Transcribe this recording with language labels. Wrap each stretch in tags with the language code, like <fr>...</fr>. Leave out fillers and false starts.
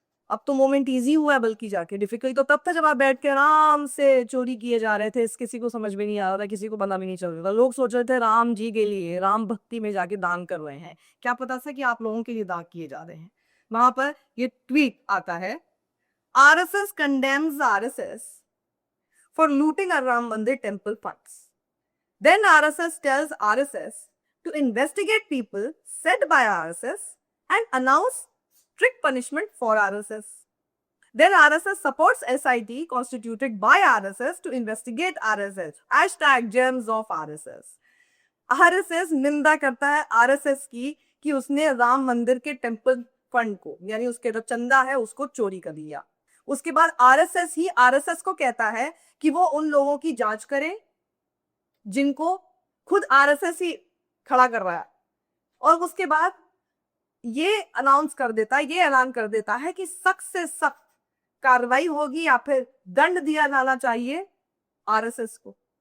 <hi>अब तो moment easy हुआ है, बल्कि जाके डिफिकल्ट तो तब था जब आप बैठ के आराम से चोरी किए जा रहे थे, इस किसी को समझ में नहीं आ रहा था, किसी को पता भी नहीं चल रहा था। लोग सोच रहे थे राम जी के लिए, राम भक्ति में जाके दान कर रहे हैं, क्या पता था कि आप लोगों के लिए दान किए जा रहे हैं। वहां पर ये ट्वीट आता है,</hi> <en>RSS condemns RSS for looting a Ram Mandir temple funds. Then RSS tells RSS to investigate people said by RSS and announce strict punishment for RSS. Then RSS supports SIT constituted by RSS to investigate RSS. Hashtag gems of RSS.</en> <hi>RSS निंदा करता है RSS की कि उसने राम मंदिर के temple fund को, यानी उसके जो चंदा है उसको चोरी कर लिया। उसके बाद आरएसएस ही आरएसएस को कहता है कि वो उन लोगों की जांच करे जिनको खुद आरएसएस ही खड़ा कर रहा है, और उसके बाद ये अनाउंस कर देता है, ये ऐलान कर देता है कि सख्त से सख्त कार्रवाई होगी या फिर दंड दिया जाना चाहिए आरएसएस को।</hi>